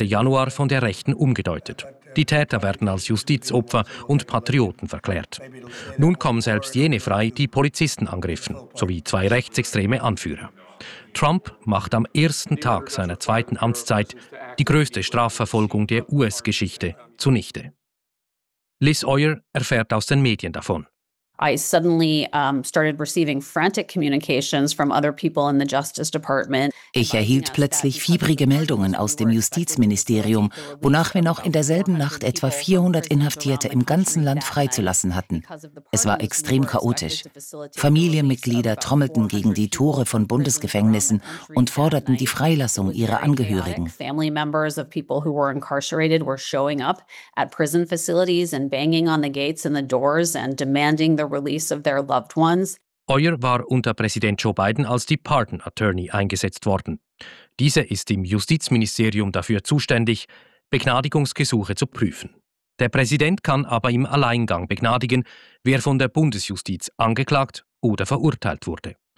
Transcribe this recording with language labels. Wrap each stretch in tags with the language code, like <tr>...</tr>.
<de>Januar von der Rechten umgedeutet. Die Täter werden als Justizopfer und Patrioten verklärt. Nun kommen selbst jene frei, die Polizisten angriffen, sowie zwei rechtsextreme Anführer. Trump macht am ersten Tag seiner zweiten Amtszeit die größte Strafverfolgung der US-Geschichte zunichte. Liz Oyer erfährt aus den Medien davon.</de> <en>I suddenly started receiving frantic communications from other people in the Justice Department.</en> <de>Ich erhielt plötzlich fiebrige Meldungen aus dem Justizministerium, wonach wir noch in derselben Nacht etwa 400 Inhaftierte im ganzen Land freizulassen hatten. Es war extrem chaotisch. Familienmitglieder trommelten gegen die Tore von Bundesgefängnissen und forderten die Freilassung ihrer Angehörigen.</de> <en>Family members of people who were incarcerated were showing up at prison facilities and banging on the gates and the doors and demanding the release of their loved ones.</en> <de>Oyer war unter Präsident Joe Biden als die Pardon Attorney eingesetzt worden. Diese ist im Justizministerium dafür zuständig, Begnadigungsgesuche zu prüfen. Der Präsident kann aber im Alleingang begnadigen, wer von der Bundesjustiz angeklagt oder verurteilt wurde.</de>